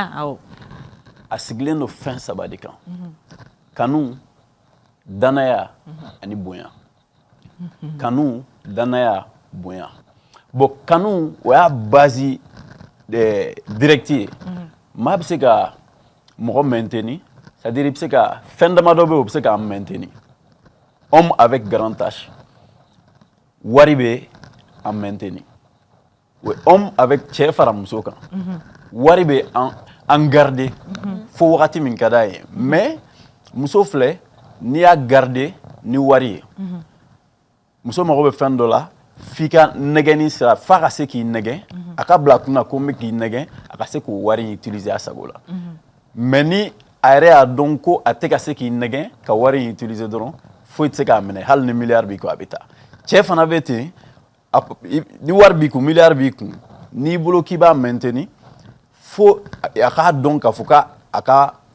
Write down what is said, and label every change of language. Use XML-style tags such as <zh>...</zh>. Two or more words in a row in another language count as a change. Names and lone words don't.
<bm>a sigilen don fɛn saba de kan kanu danaya ani bonya kanu danaya bonya bon kanu o y'a</bm> <fr>base direct</fr> <bm>ye maa bɛ se ka mɔgɔ</bm> <fr>maintenir c'est-à-dire</fr> <bm>i bɛ se ka fɛn damadɔ bɛ yen o bɛ se k'a maintenir</bm> <fr>homme avec grand H</fr> <bm>wari bɛ a maintenir</bm> <fr>homme avec</fr> <bm>cɛ fara muso kan wari bɛ an garder fo wagati min ka d'a ye mais muso filɛ n'i y'a garder ni wari ye muso mago bɛ fɛn dɔ la f'i ka nɛgɛnni sira f'a ka se k'i nɛgɛn a ka bila a kunna ko n bɛ k'i nɛgɛn a ka se k'o wari utiliser a sago la mais ni a yɛrɛ y'a dɔn ko a tɛ ka se k'i nɛgɛn ka wari utiliser dɔrɔn foyi tɛ se k'a minɛ hali ni miliyari b'i kun a bɛ taa cɛ fana bɛ ten ni wari b'i kun miliyari b'i kun n'i bolo k'i b'a maintenir fo a k'a dɔn k'a fɔ k'a ka</bm>